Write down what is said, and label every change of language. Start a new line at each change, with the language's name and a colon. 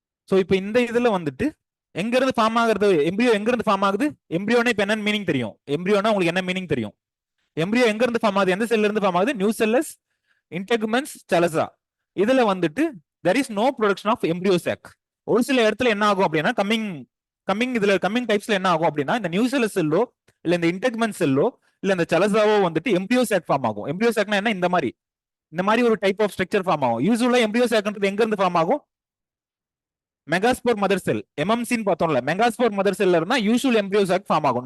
Tamil: So இப்போ இந்த இதுல வந்துட்டு எங்க இருந்து ஃபார்ம் ஆகுறது, எம்பிரியோ எங்க இருந்து ஃபார்ம் ஆகுது? எம்பிரியோனா இப்ப என்ன மீனிங் தெரியும்? எம்பிரியோனா உங்களுக்கு என்ன மீனிங் தெரியும்? எம்பிரியோ எங்க இருந்து ஃபார்ம் ஆகுது? எந்த செல்ல இருந்து ஃபார்ம் ஆகுது? நியூ செல்லஸ், இன்டெகுமென்ட்ஸ், செலசா. இதுல வந்துட்டு
English: there is no production of embryo sac.
Tamil: ஒரு சில இடத்துல என்ன ஆகும் அப்படின்னா கம்மிங் டைப்ஸ்ல என்ன ஆகும் அப்படின்னா இந்த நியூ செல்லஸ் செல்லோ இல்ல இந்த இன்டெகுமென்ட் செல்லோ இல்ல இந்த செலசாவோ வந்துட்டு எம்பிரியோ சாக் ஃபார்ம் ஆகும். எம்பிரியோ சாக்னா என்ன? இந்த மாதிரி ஒரு டைப் ஆஃப் ஸ்ட்ரக்சர் ஃபார்ம் ஆகும். யூசுவலா எம்பிரியோ சாக்ன்றது எங்க இருந்து ஃபார்ம் ஆகும்? மெகாஸ்போர் மதர் செல், எம்எம்சின்னு பார்த்தோம்ல, மெகாஸ்போர் மதர் செல்ல இருந்தா யூசுவல் எம்பிரியோ சாக் ஃபார்ம் ஆகும்.